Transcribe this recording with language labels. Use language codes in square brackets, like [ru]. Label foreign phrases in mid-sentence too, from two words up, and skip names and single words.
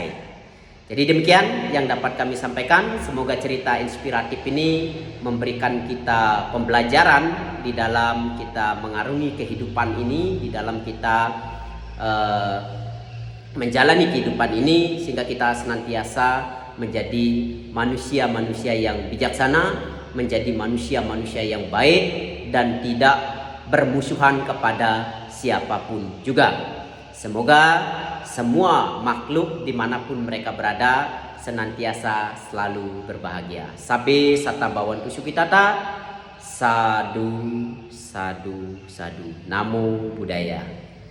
[id] Jadi demikian yang dapat kami sampaikan. Semoga cerita inspiratif ini memberikan kita pembelajaran di dalam kita mengarungi kehidupan ini, di dalam kita menjalani kehidupan ini, sehingga kita senantiasa menjadi manusia-manusia yang bijaksana, menjadi manusia-manusia yang baik, dan tidak bermusuhan kepada siapapun juga. Semoga semua makhluk dimanapun mereka berada senantiasa selalu berbahagia. [pi] Sabe sata bawantu sukitata. Sadu, sadu, sadu. Namo Buddhaya.